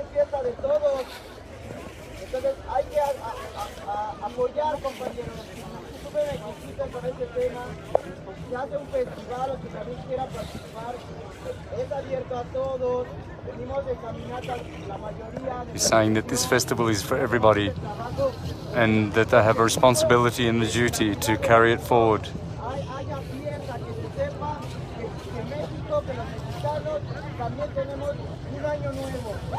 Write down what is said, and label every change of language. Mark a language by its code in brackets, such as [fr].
[es] Es fiesta de todos. Entonces hay que apoyar, compañeros. Si me necesitan con este tema, si hace un festival o que también quiera participar, es abierto a todos. Venimos de caminata la mayoría. [en] He's saying that this festival is for everybody and that they have a responsibility and the duty to carry it forward. [es] Haya fiesta, que se sepa que México, que los mexicanos también tenemos un año nuevo.